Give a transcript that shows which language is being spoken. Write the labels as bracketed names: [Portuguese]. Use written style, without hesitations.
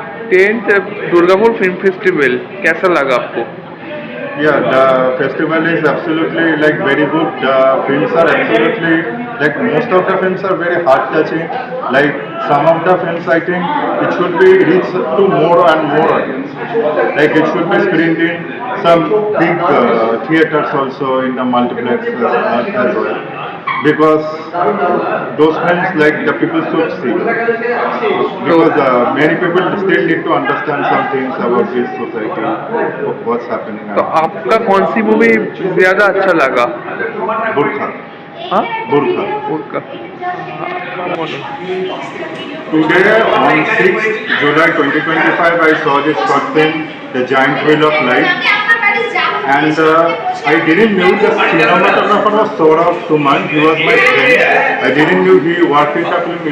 [Hindi] 10th Durgapur film festival कैसा लगा आपको? [English] Yeah, the festival is absolutely like very good. The films are absolutely like most of the films are very heart touching. Like some of the films, I think it should be reached to more and more audience. Like it should be screened in some big theaters also, in the multiplexes as well. Because those films like the people should see, because many people still need to understand some things about this society, what's happening. [Hindi] तो आपका कौन सी movie ज़्यादा अच्छा लगा? बुर्खा। हाँ, बुर्खा। [English] Today on 6th July 2025 I saw this short film, The Giant Wheel of Life, and I didn't know the cinematographer was Saurabh Suman. He was my friend. I didn't know he worked in the film.